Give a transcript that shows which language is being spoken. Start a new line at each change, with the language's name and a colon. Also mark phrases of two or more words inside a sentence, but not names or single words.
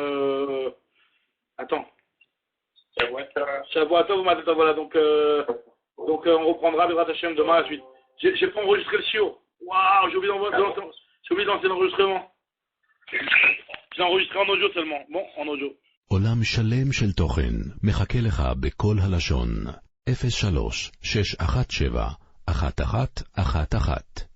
French: Attends.
Hebrew: שבועות טוב,
French: voilà, donc on reprendra
Hebrew: ברוך השם
French: demain à la suite. J'ai pas enregistré le chiot. Waouh, j'ai oublié de lancer l'enregistrement. J'ai enregistré en audio seulement. Bon, en audio.
Hebrew: עולם שלם של תוכן מחכה לך בכל הלשון 03-617-1111